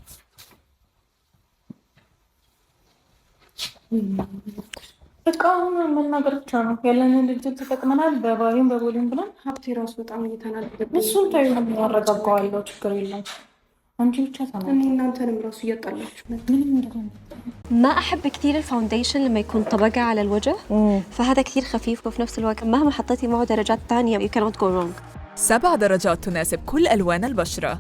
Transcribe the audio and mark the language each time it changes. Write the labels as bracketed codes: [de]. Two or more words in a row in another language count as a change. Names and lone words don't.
[am] በቃ መናገር ብቻ ነው ያለንን ድርጅት ተጠቅመናል። በባሪም በቦሌም ብለን ሀብቴ ራሱ በጣም እየተናደደ እሱን ታዩ ያረጋጋዋለሁ። ችግር የለም አንቺ ብቻ ተናገሪ። እኔ እናንተንም ራሱ እያጣላችሁ [ar] ما أحب كثير الفاونديشن لما يكون طبقة على الوجه فهذا كثير خفيف وفي نفس الوقت مهما حطيتي معه درجات تانية [en] you cannot go wrong. [ar] 7 درجات تناسب كل ألوان البشرة.